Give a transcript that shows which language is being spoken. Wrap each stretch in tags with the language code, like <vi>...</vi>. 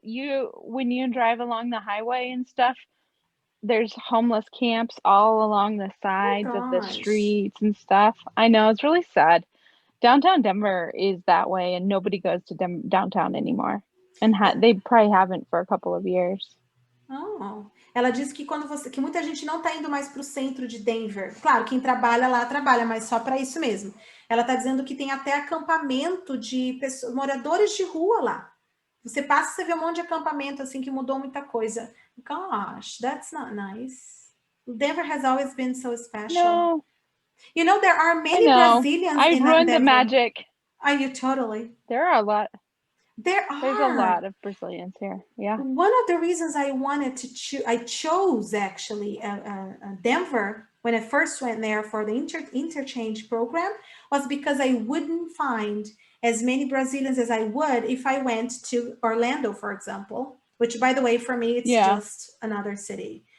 <en>When you drive along the highway and stuff, there's homeless camps all along the sides of the streets and stuff. I know, it's really sad. Downtown Denver is that way, and nobody goes to downtown anymore. And they probably haven't for a couple of years. Oh.</en> <pt>Ela disse que que muita gente não está indo mais para o centro de Denver. Claro, quem trabalha lá trabalha, mas só para isso mesmo. Ela está dizendo que tem até acampamento de moradores de rua lá. Você passa, você vê um monte de acampamento assim que mudou muita coisa.</pt> <en>Gosh, that's not nice. Denver has always been so special. No. You know, there are many Brazilians in Denver. I ruined the magic. Are you totally? There are a lot. There's a lot of Brazilians here. Yeah. One of the reasons I wanted to I chose actually Denver when I first went there for the interchange program was because I wouldn't find as many Brazilians as I would if I went to Orlando, for example, which, by the way, for me, it's just another city.</en>